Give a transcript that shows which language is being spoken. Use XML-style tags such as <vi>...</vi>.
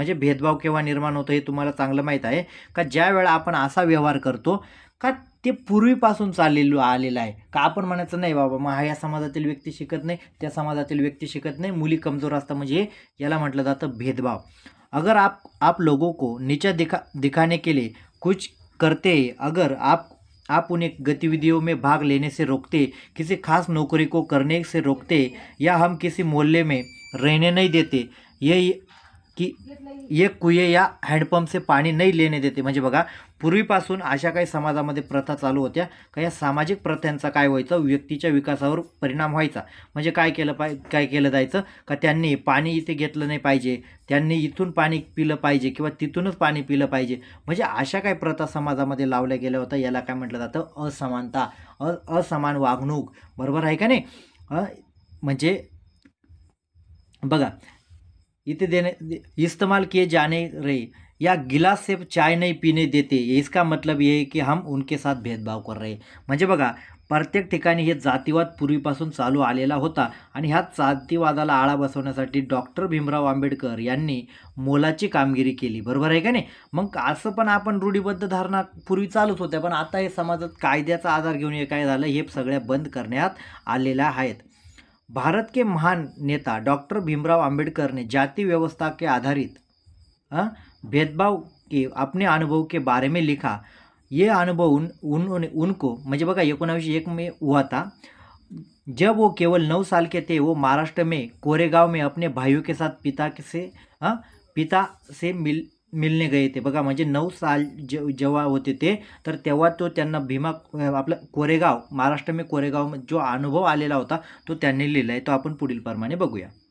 <mr>म्हणजे भेदभाव केव्हा निर्माण होतो हे तुम्हाला चांगलं माहीत आहे का ज्या वेळा आपण असा व्यवहार करतो का ते पूर्वीपासून आलेलं आहे का आपण म्हणायचं नाही बाबा मग या समाजातील व्यक्ती शिकत नाही, त्या समाजातील व्यक्ती शिकत नाही, मुली कमजोर असतात, म्हणजे याला म्हटलं जातं भेदभाव.</mr> <hi>अगर आप लोगों को नीचा दिखाने के लिए कुछ करते, अगर आप उन्हें गतिविधियों में भाग लेने से रोकते, किसी खास नौकरी को करने से रोकते, या हम किसी मोहल्ले में रहने नहीं देते, ये कुएं या हँडपंप से</hi> <mr>पाणी नाही लेणे देते. म्हणजे बघा पूर्वीपासून अशा काही समाजामध्ये प्रथा चालू होत्या का या सामाजिक प्रथांचा काय व्हायचं, व्यक्तीच्या विकासावर परिणाम व्हायचा. म्हणजे काय केलं जायचं का त्यांनी पाणी इथे घेतलं नाही पाहिजे, त्यांनी इथून पाणी पिलं पाहिजे किंवा तिथूनच पाणी पिलं पाहिजे. म्हणजे अशा काही प्रथा समाजामध्ये लावल्या गेल्या होत्या. याला काय म्हटलं जातं, असमानता, असमान वागणूक. बरोबर आहे का नाही. म्हणजे बघा इथे</mr> <hi>इस्तेमाल किए जाने रहे या गिलास से चाय नहीं पीने देते, इसका मतलब ये है कि हम उनके साथ भेदभाव कर रहे.</hi> <mr>म्हणजे बघा प्रत्येक ठिकाणी हे जातीवाद पूर्वीपासून चालू आलेला होता आणि ह्या जातीवादाला आळा बसवण्यासाठी डॉक्टर भीमराव आंबेडकर यांनी मोलाची कामगिरी केली. बरोबर आहे का नाही. मग असं पण आपण रूढीबद्ध धारणा पूर्वी चालूच होत्या, पण आता हे समाजात कायद्याचा आधार घेऊन हे काय झालं, हे सगळ्या बंद करण्यात आलेल्या आहेत.</mr> <hi>भारत के महान नेता डॉक्टर भीमराव आंबेडकर ने जाति व्यवस्था के आधारित भेदभाव के अपने अनुभव के बारे में लिखा. ये अनुभव उनको</hi> <mr>म्हणजे बघा</mr> <hi>1901 में हुआ था. जब वो केवल 9 साल के थे, वो महाराष्ट्र में कोरेगांव में अपने भाइयों के साथ पिता से मिलने गए थे.</hi> <mr>बघा म्हणजे 9 साल जेव्हा होते ते तर तेव्हा तो त्यांना आपलं कोरेगाव,</mr> <hi>महाराष्ट्र में कोरेगाव</hi> <mr>जो अनुभव आलेला होता तो त्यांनी लिहिला आहे. तो आपण पुढील प्रमाणे बघूया.</mr>